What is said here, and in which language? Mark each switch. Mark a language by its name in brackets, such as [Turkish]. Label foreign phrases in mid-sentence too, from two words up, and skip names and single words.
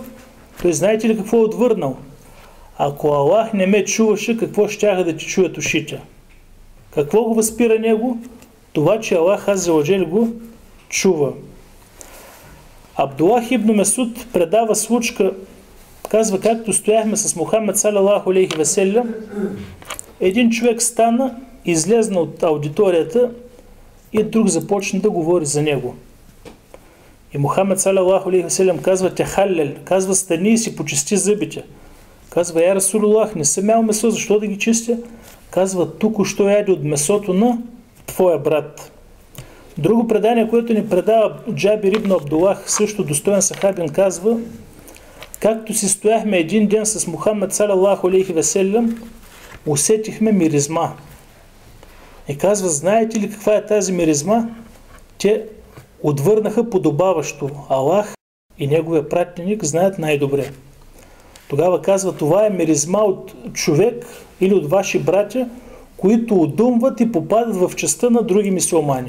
[Bulgarian] Той знаете ли какво е отвърнал? Ако Аллах не ме чуваше, какво щяха да ти чуят ушите? Какво го възпира него? Това, че Аллах [Arabic] عز وجل [Bulgarian] го чува. Абдулах ибн Месуд предава случка, казва, както стояхме с Мухаммед [Arabic] صلى الله عليه وسلم, [Bulgarian] един човек стана, излезна от аудиторията и друг започна да говори за него. И Мухаммед [Arabic] صلى الله عليه وسلم [Bulgarian] казва, тахаллел, казва, стани и си почисти зъбите. Казва, [Arabic] يا رسول الله, [Bulgarian] не съм ял месо, защо да ги чистя? Казва, тук-що яде от месото на твоя брат. Друго предание, което ни предава Джабир ибн Абдулах, също достоен сахабин, казва, както си стояхме един ден с Мухаммед [Arabic] صلى الله عليه وسلم, [Bulgarian] усетихме миризма. И казва, знаете ли каква е тази миризма? Те отвърнаха подобаващо. Аллах и неговия пратеник знаят най-добре. Тогава казва, това е миризма от човек или от ваши братя, които удумват и попадат в частта на други мюсюлмани.